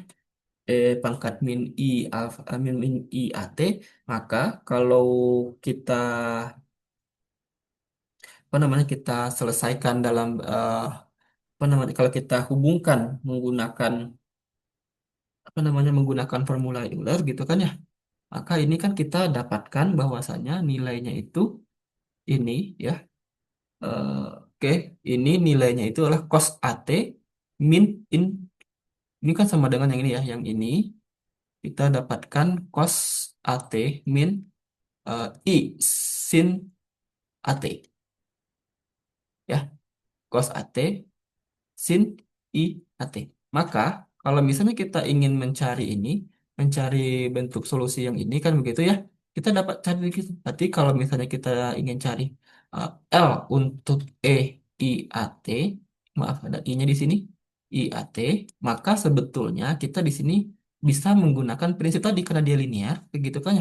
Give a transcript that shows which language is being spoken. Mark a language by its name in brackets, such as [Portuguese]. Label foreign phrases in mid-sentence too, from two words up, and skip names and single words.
[Indonesian] E pangkat min I alfa min I AT, maka kalau kita apa namanya kita selesaikan dalam apa namanya kalau kita hubungkan menggunakan apa namanya menggunakan formula Euler gitu kan ya, maka ini kan kita dapatkan bahwasanya nilainya itu ini ya. eh, oke, ini nilainya itu adalah cos AT min in ini kan sama dengan yang ini ya, yang ini kita dapatkan cos AT min I sin AT ya, cos AT sin I AT. Maka kalau misalnya kita ingin mencari ini, mencari bentuk solusi yang ini kan begitu ya, kita dapat cari gitu. Berarti kalau misalnya kita ingin cari L untuk E I A T, maaf ada I-nya di sini, I A T, maka sebetulnya kita di sini bisa menggunakan prinsip tadi karena dia linear, begitu kan ya?